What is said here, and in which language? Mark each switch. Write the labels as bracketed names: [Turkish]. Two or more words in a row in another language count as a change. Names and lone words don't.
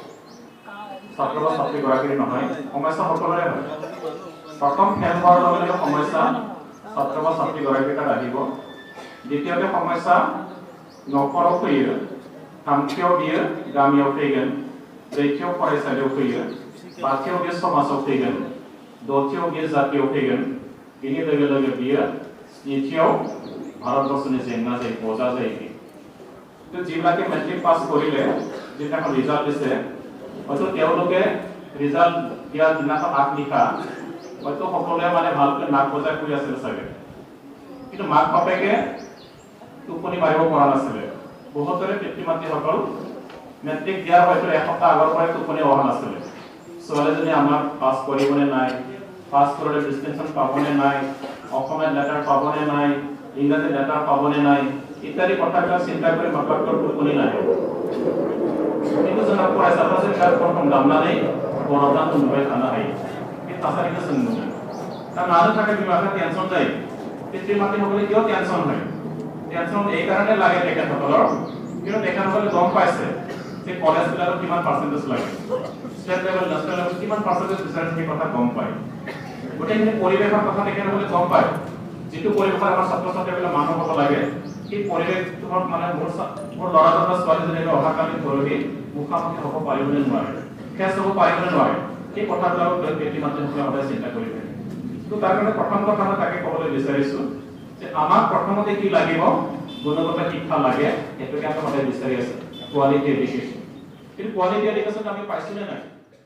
[Assamese] ছাত্ৰ বা ছাত্ৰী গৰাকীৰ নহয় সমস্যা সকলোৰে হয় প্ৰথম খেল হোৱাৰ লগে লগে সমস্যা ছাত্ৰ বা ছাত্ৰী গৰাকীৰ তাত আহিব দ্বিতীয়তে সমস্যা [Bodo] न'खराव फैयो थामथियाव बियो गामियाव फैगोन ब्रैथियाव फरायसालियाव फैयो बाथियाव बियो समाजाव फैगोन दथियाव बियो जातियाव फैगोन बिनि लोगो लोगो बियो स्निथियाव भारतबर्षनि जेंना जायो बजा जायो तो [Assamese] जिবিলাকে মেট্ৰিক পাছ কৰিলে যিদিনাখন ৰিজাল্ট দিছে হয়তো তেওঁলোকে ৰিজাল্ট দিয়া দিনাখন আগনিশা হয়তো সকলোৱে মানে ভালকৈ নাক বজাই শুই আছিল চাগে কিন্তু মাক বাপেকে টোপনি মাৰিব পৰা নাছিলে বহুতৰে পিতৃ মাতৃসকল মেট্ৰিক দিয়াৰ হয়তো এসপ্তাহ আগৰ পৰাই টোপনি অহা নাছিলে ছোৱালীজনী আমাৰ পাছ কৰিবনে নাই পাছ কৰিলে ডিষ্টিংশ্যন পাবনে নাই অসমীয়া লেটাৰ পাবনে নাই ইংৰাজী লেটাৰ পাবনে নাই ইত্যাদি কথাবিলাক চিন্তা কৰি মাকৰ টোপনি নাহে [Bodo] কিন্তু जोंना फरायसाफोरजों बिराद खम दामनानै बर'फ्रा नुबाय थानो हायो बे थासारिखौ जों नुदों दा मानो थाखाय बिमा बिफाया टेनसन जायो [Assamese] পিতৃ মাতৃসকলে কিয় টেনচন হয় টেনচন এই কাৰণে লাগে তেখেতসকলৰ কিন্তু তেখেতসকলে গম পাইছে যে কলেজবিলাকত কিমান পাৰ্চেন্টেজ লাগে [English] state level national level [Assamese] কিমান পাৰ্চেন্টেজ বিচাৰে সেই কথা গম পায় গোটেইখিনি পৰিৱেশৰ কথা তেখেতসকলে গম পায় যিটো পৰিৱেশত আমাৰ ছাত্ৰ ছাত্ৰীবিলাক মানুহ হ'ব লাগে সেই পৰিৱেশটোত মানে মোৰ ল'ৰাজন বা ছোৱালীজনীক অহাকালি পৰহি মুখামুখি হ'ব পাৰিবনে নোৱাৰে ফেচ হ'ব পাৰিবনে নোৱাৰে সেই কথাবিলাক লৈ পিতৃ মাতৃসকলে সদায় চিন্তা কৰি থাকে তো তাৰ কাৰণে প্ৰথম কথা মই তাকে ক'বলৈ বিচাৰিছো যে আমাক প্ৰথমতে কি লাগিব গুণগত শিক্ষা লাগে সেইটোকে আমি সদায় বিচাৰি আছো [English] quality education [Assamese] কিন্তু [English] quality education [Assamese] আমি পাইছো নে নাই